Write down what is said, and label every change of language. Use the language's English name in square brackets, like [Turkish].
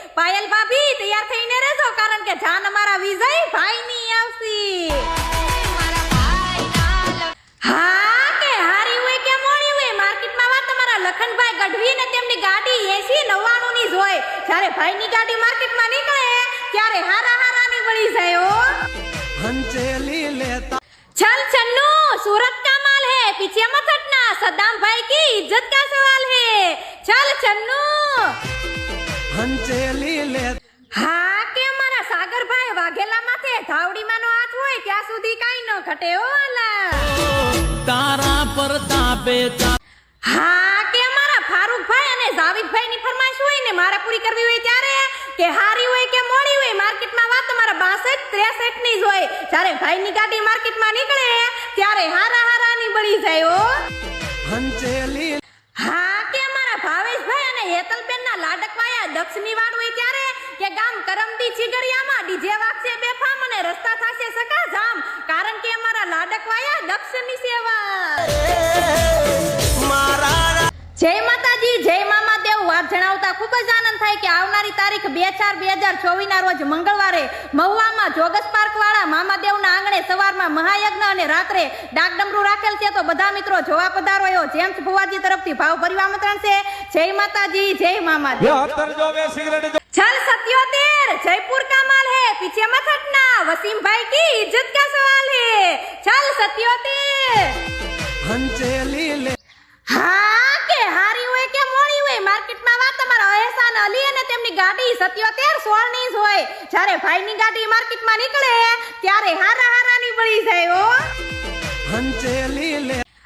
[Gujarati] પાયલ ભાભી તૈયાર થઈને રહેજો, કારણ કે જાન અમારા વિજય ભાઈ ની આવશે। હા કે હારી હોય કે મોડી હોય, માર્કેટમાં વા તમારા લખનભાઈ ગઢવી ને તેમની ગાડી 8099 ની જ હોય। જ્યારે ભાઈની ગાડી માર્કેટમાં નીકળે ત્યારે હારાની વળી જાય હો। હંચેલી લેતા [Hindi] चल चन्नू, सूरत का माल है, पीछे मत हटना, सद्दाम भाई की इज्जत का सवाल है। चल चन्नू। [Gujarati] હંચેલી લેતા હા કે મારા સાગરભાઈ વાઘેલા માથે ધાવડી માનો હાથ હોય ત્યાં સુધી કાઈ ન ઘટે હો વાલા। તારા પર તાપે હા કે મારા ફારૂકભાઈ અને જાવીદભાઈ ની ફરમાઈશ હોય ને મારે પૂરી કરવી હોય ત્યારે કે હારી હોય કે મોડી હોય, માર્કેટમાં વા તમારા 6263 ની જ હોય। જ્યારે ભાઈની ગાડી માર્કેટમાં નીકળે ત્યારે હારાની બળી જાય હો। હંચેલી હા કે અમારા ભાવેશભાઈ અને હેતલબેન ના લાડકવાયા દક્ષની વાડ હોય ત્યારે કે ગામ કરમદી ચીગરિયામાં ડીજે વાગશે બેફામ અને રસ્તા થશે સકા જામ, કારણ કે અમારા લાડકવાયા દક્ષની સેવા। મારા જય માતાજી, જય મામાદેવ। વાત જણાવતા ખૂબ જ આનંદ થાય કે આવનારી તારીખ 2/4/2024 ના રોજ મંગળવારે મહુવામાં જોગસ પાર્ક વાળા મામાદેવના આંગણે સવારમાં મહાયજ્ઞ અને રાત્રે ડાકડમરૂ રાખેલ છે, તો બધા મિત્રો જોવા પધારો એવો જેમ્સ ભુવાજી તરફથી ભાવભર્યું આમંત્રણ છે। જય માતાજી, જય મામાદેવ। [Hindi] चल 77 जयपुर का माल है, पीछे मत हटना, वसीम भाई की इज्जत का सवाल है। चल 77। [Gujarati] હંચેલી લે હા કે હારી હોય કે મોડી હોય, માર્કેટમાં વા તમારા અહેસાન અલી અને તેમની ગાડી 7716 ની જ હોય। જ્યારે ભાઈની ગાડી માર્કેટમાં નીકળે ત્યારે હારાની વળી જાય હો। હંચેલી લે